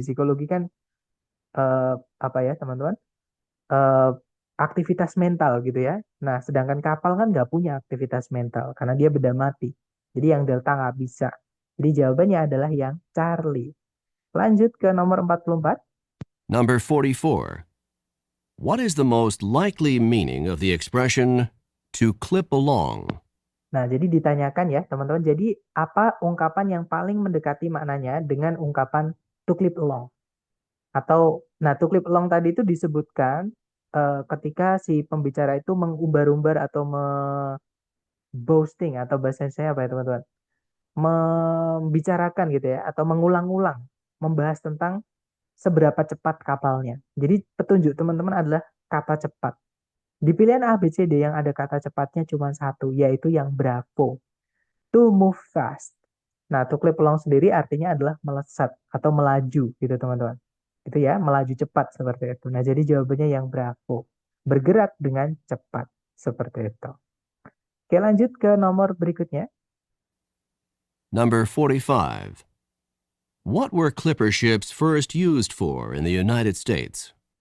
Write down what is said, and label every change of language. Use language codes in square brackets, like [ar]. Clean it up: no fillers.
[id] Psikologi kan apa ya, teman-teman? Eh, aktivitas mental gitu ya. Nah, sedangkan kapal kan nggak punya aktivitas mental karena dia benda mati. Jadi yang delta nggak bisa. Jadi jawabannya adalah yang Charlie. Lanjut ke nomor 44. [en] Number 44. What is the most likely meaning of the expression to clip along? [id] Nah, jadi ditanyakan ya, teman-teman. Jadi, apa ungkapan yang paling mendekati maknanya dengan ungkapan to clip along? Atau, nah, to clip along tadi itu disebutkan ketika si pembicara itu mengumbar-umbar atau boasting atau bahasa saya apa ya, teman-teman? membicarakan gitu ya, atau mengulang-ulang membahas tentang seberapa cepat kapalnya. Jadi petunjuk teman-teman adalah kata cepat. Di pilihan A, B, C, D yang ada kata cepatnya cuma satu, yaitu yang bravo. [en] To move fast. [id] Nah, to clip along sendiri artinya adalah melesat atau melaju gitu teman-teman. Itu ya, melaju cepat seperti itu. Nah, jadi jawabannya yang bravo. Bergerak dengan cepat seperti itu. Oke, lanjut ke nomor berikutnya. [en] Number 45. What were clipper ships first used for in the United States?